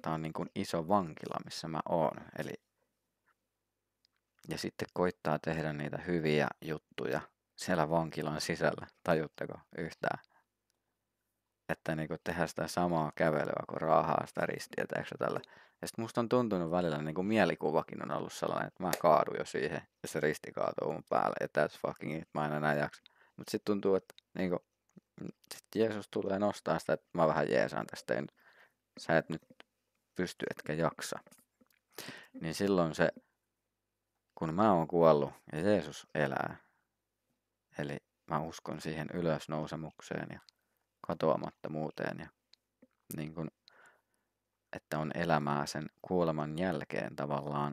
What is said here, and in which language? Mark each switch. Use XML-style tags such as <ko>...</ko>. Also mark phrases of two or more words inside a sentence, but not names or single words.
<fi>Tää on niin kuin iso vankila, missä mä oon. Ja sitten koittaa tehdä niitä hyviä juttuja siellä vankilan sisällä. Tajutteko yhtään? Että niinku tehdä sitä samaa kävelyä, kun raahaa sitä ristiä, tällä. Ja sit musta on tuntunut välillä, niinku mielikuvakin on ollut sellainen, että mä kaadun jo siihen, ja se risti kaatuu mun päälle, ja</fi> <en>that's fucking it,</en> <fi>mä en enää jaksa. Mut sit tuntuu, että niinku, sit Jeesus tulee nostaa sitä, että mä vähän jeesaan tästä, ja sä et nyt pysty etkä jaksa. Niin silloin se, kun mä oon kuollut ja Jeesus elää, eli mä uskon siihen ylösnousemukseen ja katoamattomuuteen ja niin kun, että on elämää sen kuoleman jälkeen tavallaan.</fi>